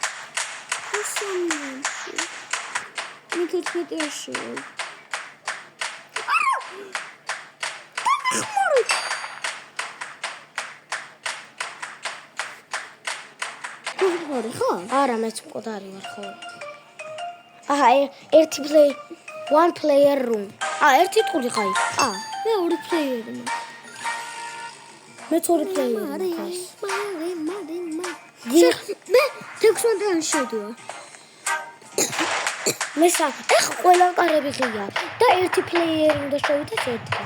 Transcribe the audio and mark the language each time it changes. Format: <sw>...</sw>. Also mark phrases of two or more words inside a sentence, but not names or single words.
<ka>მე 14-ში. ხო? არა, მეც მკვდარი ვარ ხო. აჰა, ერთი</ka> <en>one player room.</en> <ka>ერთი ტყული ხაი. მე ორი პლეიერი მაქვს. მეც ორი პლეიერი მაქვს. მე 16-დან შედივარ. მე ეხა ყველა კარები ღია და ერთი პლეიერი უნდა შევიდეს ერთგან.</ka>